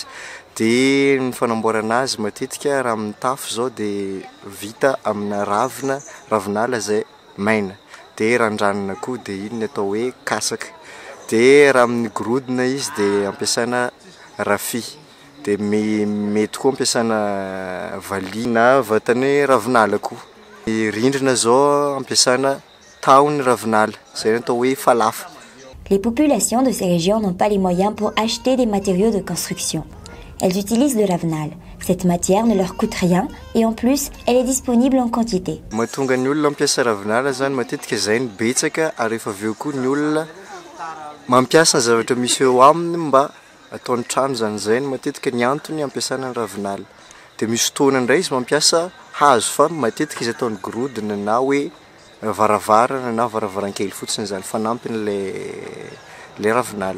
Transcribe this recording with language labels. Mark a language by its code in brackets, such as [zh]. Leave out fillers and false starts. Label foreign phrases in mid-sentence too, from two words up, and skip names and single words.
[mg] Dia ny fanamboarana azy matetika raha amin'ny tafo zao dia vita amina ravinala izay maina dia randranina koa dia iny atao hoe kasaka. Dia raha amin'ny gorodona izy dia ampiasana rafia. Dia mety koa ampiasana valiha na vatany ravinala koa. Rindrina zao ampiasana tahony ravinala izay atao hoe falafa. [fr] Les populations de ces régions n'ont pas les moyens pour acheter des matériaux de construction. Elles utilisent le ravinal. Cette matière ne leur coûte rien et en plus, elle est disponible en quantité. [mg] Mahatonga ny olona mampiasa ravinala zany matetika izay ny betsaka ary rehefa avy eo koa ny olona mampiasa ny zavatra misy eo aminy mba ataony trano zany izay ny matetika ny antony ampiasana ny ravinala. Dia misy fotoana indray izy mampiasa hazo fa matetika izy ataony gorodona na hoe varavarana na varavaran-kely fotsiny zany fanampiny le ravinala.